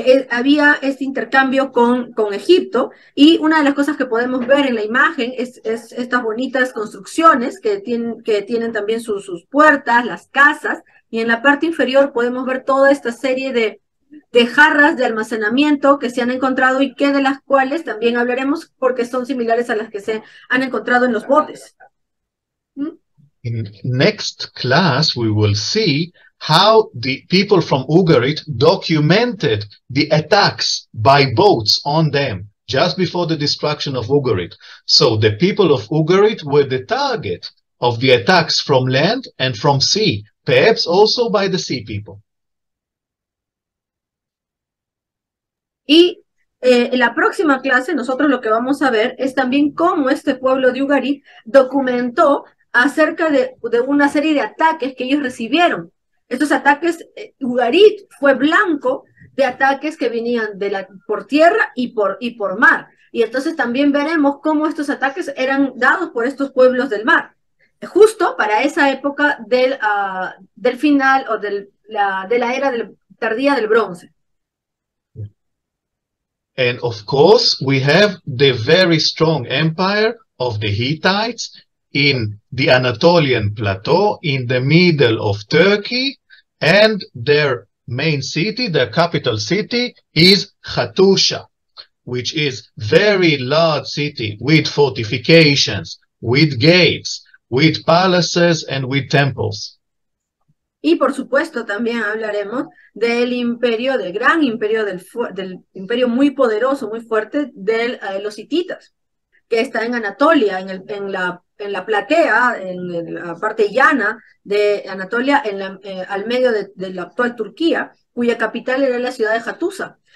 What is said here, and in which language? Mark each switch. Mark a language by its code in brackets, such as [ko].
[es] Había este intercambio con Egipto, y una de las cosas que podemos ver en la imagen es estas bonitas construcciones que tienen también sus puertas, las casas, y en la parte inferior podemos ver toda esta serie de jarras de almacenamiento que se han encontrado, y que de las cuales también hablaremos porque son similares a las que se han encontrado en los botes. [en] In next class, we will see how the people from Ugarit documented the attacks by boats on them just before the destruction of Ugarit. So the people of Ugarit were the target of the attacks from land and from sea, perhaps also by the sea people. [es] Y en la próxima clase nosotros lo que vamos a ver es también cómo este pueblo de Ugarit documentó acerca de una serie de ataques que ellos recibieron. Estos ataques, Ugarit fue blanco de ataques que venían por tierra y por mar. Y entonces también veremos cómo estos ataques eran dados por estos pueblos del mar. Justo para esa época del final o de la era tardía del bronce. [en] And of course, we have the very strong empire of the Hittites in the Anatolian plateau in the middle of Turkey, and their main city, their capital city, is Hattusha, which is very large city with fortifications, with gates, with palaces, and with temples. [es] Y por supuesto también hablaremos del imperio, del gran imperio, del imperio muy poderoso, muy fuerte de los hititas, que está en Anatolia, en la platea, en la parte llana de Anatolia, al medio de la actual Turquía, cuya capital era la ciudad de Hattusa.